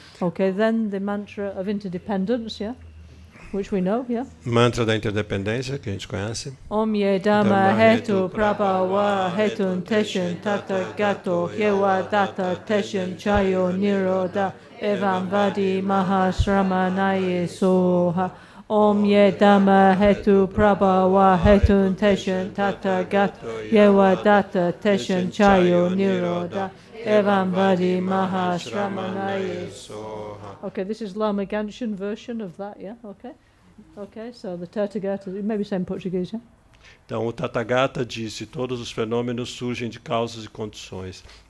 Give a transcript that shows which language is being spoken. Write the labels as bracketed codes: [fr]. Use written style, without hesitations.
[en] Okay, then the mantra of interdependence, yeah, which we know, yeah. [pt] Mantra da interdependência, que a gente conhece. [sa] Om ye dhamma hetu prabhava hetun teshin tata gato yewa data teshin chayo niroda evam vadi mahasramanaye soha. Om ye dhamma hetu prabhava hetun teshin tata gato yewa data teshin chayo niroda evam vadi mahasramanaye soha. [en] Okay, this is Lama Ganshin version of that, yeah, okay. Okay, so the Tathagata, maybe say in Portuguese, yeah? [pt] Então, o Tathagata disse: todos os fenômenos surgem de causas e condições.